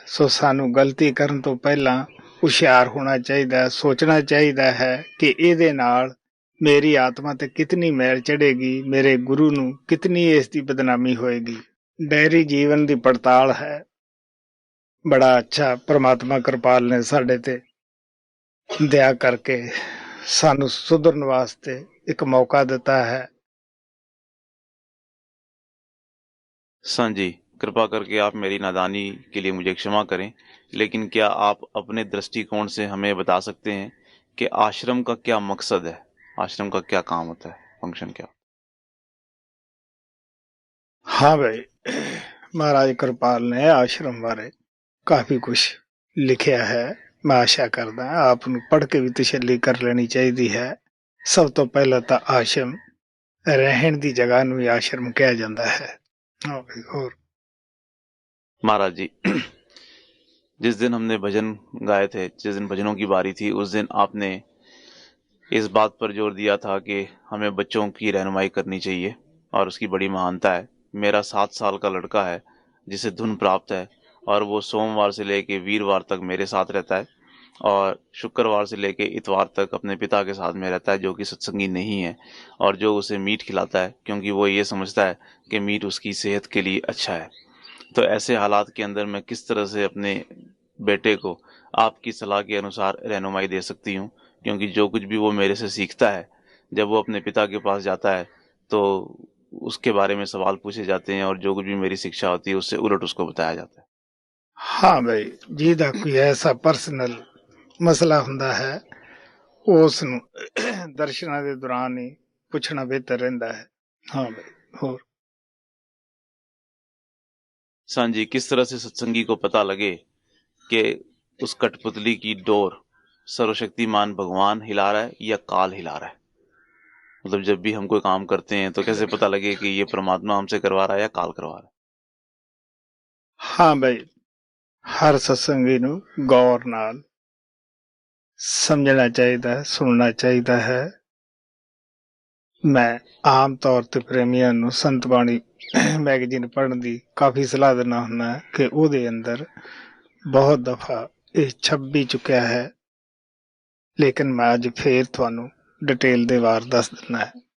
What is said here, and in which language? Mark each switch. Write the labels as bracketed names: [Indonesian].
[Punjabi] ਸੋ ਸਾਨੂੰ ਗਲਤੀ ਕਰਨ ਤੋਂ ਪਹਿਲਾਂ ਹੁਸ਼ਿਆਰ ਹੋਣਾ ਚਾਹੀਦਾ, ਸੋਚਣਾ ਚਾਹੀਦਾ ਹੈ ਕਿ ਇਹਦੇ ਨਾਲ ਮੇਰੀ ਆਤਮਾ ਤੇ ਕਿਤਨੀ ਮੈਲ ਚੜ੍ਹੇਗੀ, ਮੇਰੇ ਗੁਰੂ ਨੂੰ ਕਿਤਨੀ ਇਸ ਦੀ ਬਦਨਾਮੀ ਹੋਏਗੀ। ਡਾਇਰੀ ਜੀਵਨ ਦੀ ਪੜਤਾਲ ਹੈ। ਬੜਾ ਅੱਛਾ ਪ੍ਰਮਾਤਮਾ ਕਿਰਪਾਲ ਨੇ ਸਾਡੇ ਤੇ ਦਇਆ ਕਰਕੇ ਸਾਨੂੰ ਸੁਧਰਨ ਵਾਸਤੇ ਇੱਕ ਮੌਕਾ ਦਿੱਤਾ ਹੈ। [Hindi] संत जी, कृपा करके आप मेरी नादानी के लिए मुझे क्षमा करें, लेकिन क्या आप अपने दृष्टिकोण से हमें बता सकते हैं कि आश्रम का क्या मकसद है, आश्रम का क्या काम होता है, फंक्शन क्या? हाँ भाई, महाराज कृपाल ने आश्रम बारे काफी कुछ लिखिਆ है। [Punjabi] मैं आशा करदा ਆਪ ਨੂੰ ਪੜ੍ਹ ਕੇ ਵੀ ਤਸੱਲੀ ਕਰ ਲੈਣੀ ਚਾਹੀਦੀ ਹੈ। ਸਭ ਤੋਂ ਪਹਿਲਾਂ ਤਾਂ ਆਸ਼ਰਮ ਰਹਿਣ ਦੀ ਜਗ੍ਹਾ ਨੂੰ ਹੀ ਆਸ਼ਰਮ ਕਿਹਾ ਜਾਂਦਾ ਹੈ। [Hindi] हाँ भाई, और महाराज जी, जिस दिन हमने भजन गाए थे, जिस दिन भजनों की बारी थी, उस दिन आपने इस बात पर जोर दिया था कि हमें बच्चों की रहनुमाई करनी चाहिए और उसकी बड़ी महानता है। मेरा 7 साल का लड़का है जिसे धुन प्राप्त है, और वो सोमवार से लेके वीरवार तक मेरे साथ रहता है और शुक्रवार से लेके इतवार तक अपने पिता के साथ में रहता है, जो कि सत्संगी नहीं है, और जो उसे मीट खिलाता है क्योंकि वो ये समझता है कि मीट उसकी सेहत के लिए अच्छा है। तो ऐसे हालात के अंदर मैं किस तरह से अपने बेटे को आपकी सलाह के अनुसार रहनुमाई दे सकती हूँ, क्योंकि जो कुछ भी वो मेरे से सीखता है, जब वो अपने पिता के पास जाता है तो उसके बारे में सवाल पूछे जाते हैं और जो कुछ भी मेरी शिक्षा होती है उससे उलट उसको बताया जाता है। [Punjabi] हाँ भाई, ਜਿਹਦਾ ਕੋਈ ਐਸਾ ਪਰਸਨਲ ਮਸਲਾ ਹੁੰਦਾ ਹੈ ਉਸ ਨੂੰ ਦਰਸ਼ਨਾਂ ਦੇ ਦੌਰਾਨ ਹੀ ਪੁੱਛਣਾ ਬਿਹਤਰ ਰਹਿੰਦਾ ਹੈ। [Hindi] हाँ भाई, और हाँ जी, किस तरह से सत्संगी को पता लगे कि उस कठपुतली की डोर सर्वशक्तिमान भगवान हिला रहा है या काल हिला रहा है? मतलब जब भी हम कोई काम करते हैं तो कैसे पता लगे कि ये परमात्मा हमसे करवा रहा है या काल करवा रहा है? [Punjabi] हाँ भाई, हर सत्संगी ਨੂੰ ਗੌਰ ਨਾਲ ਸਮਝਣਾ ਚਾਹੀਦਾ ਹੈ, ਸੁਣਨਾ ਚਾਹੀਦਾ ਹੈ। ਮੈਂ ਆਮ ਤੌਰ ਤੇ ਪ੍ਰੇਮੀਆਂ ਨੂੰ ਸੰਤ ਬਾਣੀ ਮੈਗਜ਼ੀਨ ਪੜ੍ਹਨ ਦੀ ਕਾਫੀ ਸਲਾਹ ਦਿੰਦਾ ਹੁੰਦਾ ਕਿ ਉਹਦੇ ਅੰਦਰ ਬਹੁਤ ਦਫਾ ਇਹ ਛਪ ਵੀ ਚੁੱਕਿਆ ਹੈ, ਲੇਕਿਨ ਮੈਂ ਅੱਜ ਫੇਰ ਤੁਹਾਨੂੰ ਡਿਟੇਲ ਦੇ ਵਾਰ ਦੱਸ ਦਿੰਦਾ ਹੈ।